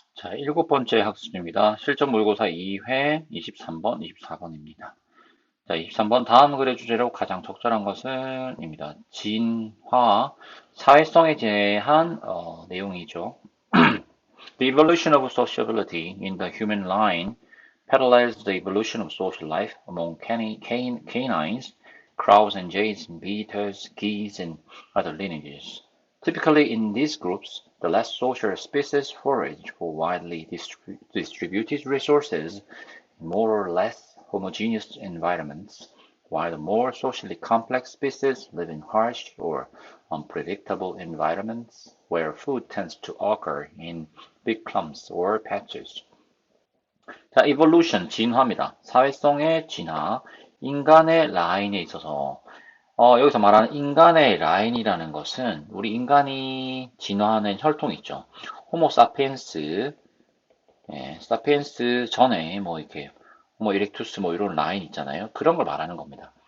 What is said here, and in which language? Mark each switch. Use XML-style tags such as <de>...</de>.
<ko>자, 일곱 번째 학습입니다. 실전 모의고사 2회 23번, 24번입니다. 자, 23번 다음 글의 주제로 가장 적절한 것은 입니다. 진화, 사회성에 대한 내용이죠.</ko> <en>The evolution of sociability in the human line parallels the evolution of social life among canines, crows and jays, beetles, geese, and other lineages. Typically in these groups, the less social species forage for widely distributed resources in more or less homogeneous environments, while the more socially complex species live in harsh or unpredictable environments where food tends to occur in big clumps or patches.</en> <ko>자, evolution, 진화입니다. 사회성의 진화, 인간의 라인에 있어서 여기서 말하는 인간의 라인이라는 것은 우리 인간이 진화하는 혈통이 있죠. 호모 사피엔스, 사피엔스 전에 뭐 이렇게 호모 이렉투스 뭐 이런 라인 있잖아요. 그런 걸 말하는 겁니다.</ko>